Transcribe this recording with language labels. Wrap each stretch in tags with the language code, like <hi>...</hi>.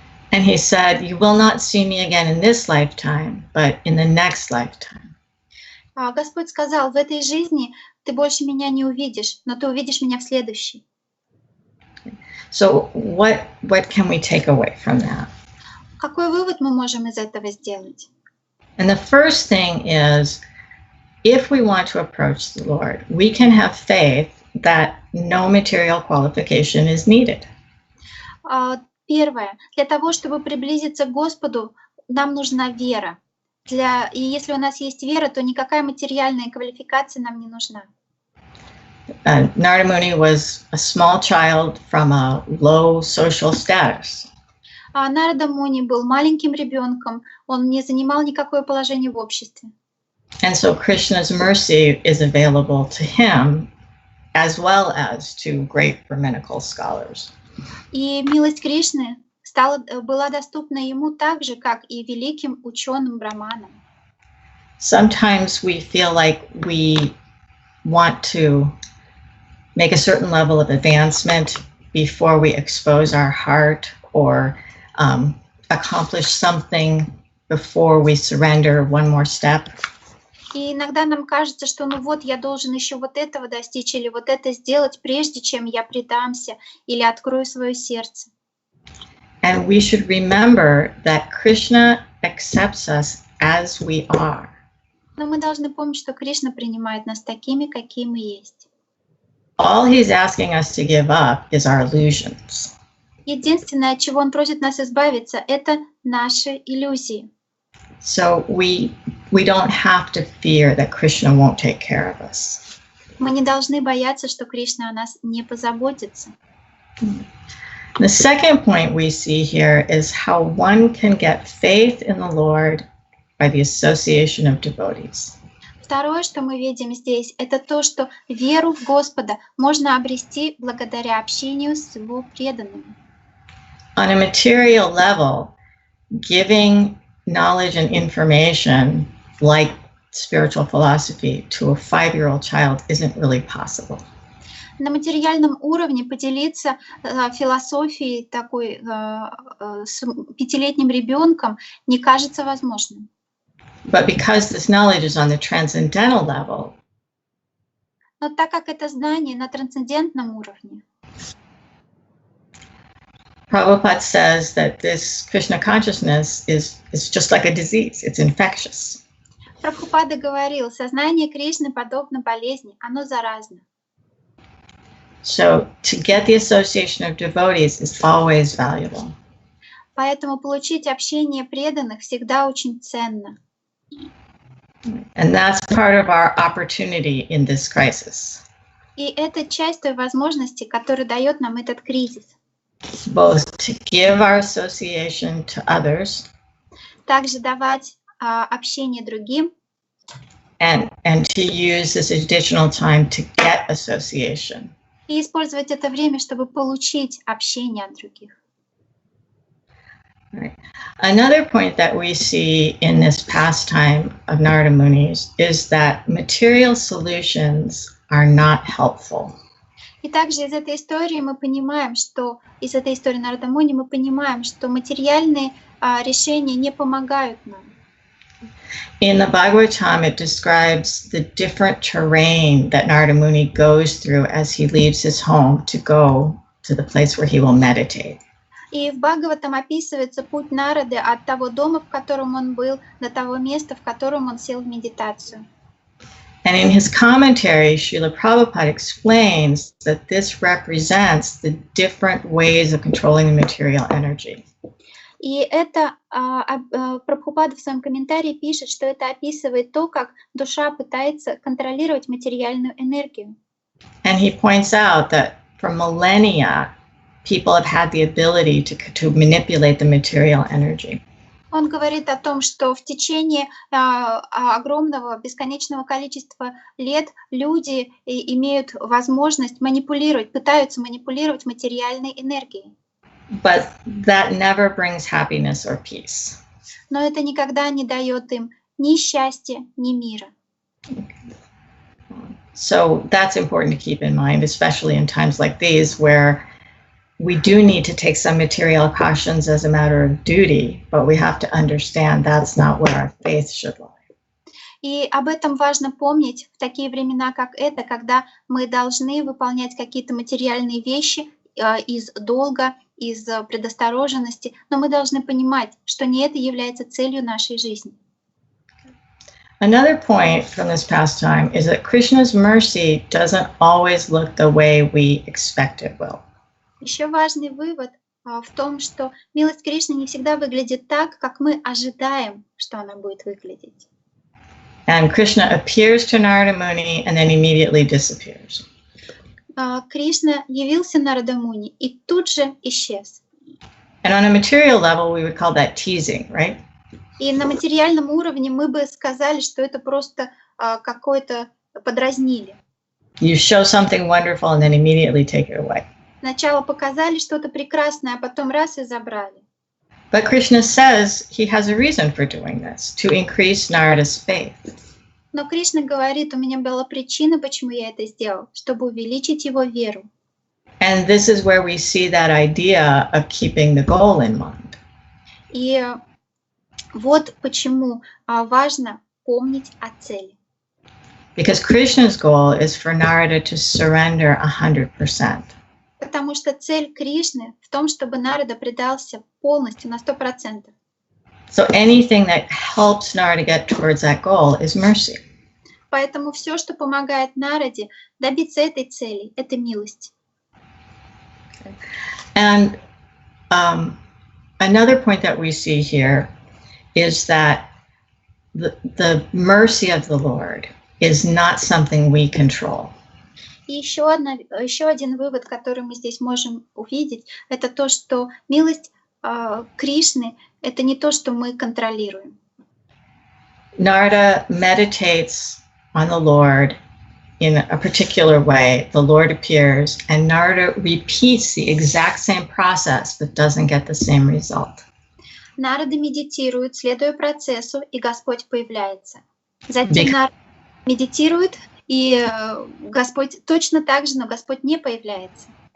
<en>And he said, "You will not see me again in this lifetime, but in the next lifetime."</en> <ru>Господь сказал: в этой жизни ты больше меня не увидишь, но ты увидишь меня в следующей.</ru> <en>So what can we take away from that?</en> <ru>Какой вывод мы можем из этого сделать?</ru> <en>And the first thing is, if we want to approach the Lord, we can have faith that no material qualification is needed.</en> <ru>Первое. Для того, чтобы приблизиться к Господу, нам нужна вера. И если у нас есть вера, то никакая материальная квалификация нам не нужна.</ru> <en>Narada Muni was a small child from a low social status.</en> <ru>Нарада Муни был маленьким ребенком, он не занимал никакое положение в обществе.</ru> <en>And so Krishna's mercy is available to him as well as to great Brahminical scholars.</en> <ru>И милость Кришны была доступна ему так же, как и великим ученым браманам.</ru> <en>Sometimes we feel like we want to make a certain level of advancement before we expose our heart or accomplish something before we surrender one more step.</en> <ru>И иногда нам кажется, что я должен еще вот этого достичь или вот это сделать, прежде чем я предамся или открою свое сердце.</ru> <en>And we should remember that Krishna accepts us as we are.</en> <ru>Но мы должны помнить, что Кришна принимает нас такими, какие мы есть.</ru> <en>All he's asking us to give up is our illusions.</en> <ru>Единственное, от чего он просит нас избавиться, это наши иллюзии.</ru> <en>So we don't have to fear that Krishna won't take care of us.</en> <ru>Мы не должны бояться, что Кришна о нас не позаботится.</ru> <en>The second point we see here is how one can get faith in the Lord by the association of devotees.</en> <ru>Второе, что мы видим здесь, это то, что веру в Господа можно обрести благодаря общению с Его преданными.</ru> <en>On a material level, giving knowledge and information like spiritual philosophy to a 5-year-old child isn't really possible.</en> <ru>На материальном уровне поделиться философией такой с пятилетним ребенком не кажется возможным.</ru> <en>But because this knowledge is on the transcendental level,</en> <ru>Но так как это знание на трансцендентном уровне,</ru> <en>Prabhupada says that this Krishna consciousness is just like a disease, it's infectious.</en> <ru>Прабхупада говорил, сознание Кришны подобно болезни, оно заразно.</ru> <en>So to get the association of devotees is always valuable.</en> <ru>Поэтому получить общение преданных всегда очень ценно.</ru> <en>And that's part of our opportunity in this crisis.</en> <ru>И это часть той возможности, которую дает нам этот кризис.</ru> <en>Both to give our association to others</en> <ru>Также давать общение другим</ru> <en>and to use this additional time to get association.</en> <ru>и использовать это время, чтобы получить общение от других.</ru> <en>Right. Another point that we see in this pastime of Narada Muni's is that material solutions are not helpful.</en> <ru>И также из этой истории мы понимаем, что из этой истории Нарада Муни мы понимаем, что материальные решения не помогают нам.</ru> <en>In the Bhagavatam, it describes the different terrain that Narada Muni goes through as he leaves his home to go to the place where he will meditate.</en> <ru>И в Бхагаватам описывается путь Нарады от того дома, в котором он был, до того места, в котором он сел в медитацию.</ru> <en>And in his commentary, Srila Prabhupada explains that this represents the different ways of controlling the material energy.</en> <ru>И это Прабхупада в своем комментарии пишет, что это описывает то, как душа пытается контролировать материальную энергию.</ru> <en>And he points out that for millennia, people have had the ability to manipulate the material energy.</en> <ru>Он говорит о том, что в течение огромного, бесконечного количества лет люди имеют возможность манипулировать, пытаются манипулировать материальной энергией.</ru> <en>But that never brings happiness or peace.</en> <ru>Но это никогда не дает им ни счастья, ни мира.</ru> <en>So that's important to keep in mind, especially in times like these where we do need to take some material cautions as a matter of duty, but we have to understand that's not where our faith should lie.</en> <ru>И об этом важно помнить в такие времена, как это, когда мы должны выполнять какие-то материальные вещи из долга, из предосторожности, но мы должны понимать, что не это является целью нашей жизни.</ru> <en>Another point from this pastime is that Krishna's mercy doesn't always look the way we expect it will.</en> <ru>Еще важный вывод в том, что милость Кришны не всегда выглядит так, как мы ожидаем, что она будет выглядеть.</ru> <en>And Krishna appears to Narada Muni and then immediately disappears.</en> <ru>Кришна явился Нарада Муни и тут же исчез.</ru> <en>And on a material level, we would call that teasing, right?</en> <ru>И на материальном уровне мы бы сказали, что это просто какое-то подразнили.</ru> <en>You show something wonderful and then immediately take it away.</en> <ru>Сначала показали что-то прекрасное, а потом раз и забрали.</ru> <en>But Krishna says he has a reason for doing this, to increase Narada's faith.</en> <ru>Но Кришна говорит, у меня была причина, почему я это сделал, чтобы увеличить его веру.</ru> <en>And this is where we see that idea of keeping the goal in mind.</en> <ru>И вот почему важно помнить о цели.</ru> <en>Because Krishna's goal is for Narada to surrender 100%.</en> <ru>Потому что цель Кришны в том, чтобы Нарада предался полностью на 100%.</ru> <en>So anything that helps Narada get towards that goal is mercy.</en> <ru>Поэтому все, что помогает Нараде добиться этой цели, это милость.</ru> <en>And another point that we see here is that the mercy of the Lord is not something we control.</en> <ru>И еще один вывод, который мы здесь можем увидеть, это то, что милость Кришны — это не то, что мы контролируем.</ru> <en>Narada meditates on the Lord in a particular way. The Lord appears, and Narada repeats the exact same process, but doesn't get the same result.</en> <ru>Нарада медитирует, следуя процессу, и Господь появляется. Затем Нарада медитирует И Господь точно так же, но Господь не появляется.</ru>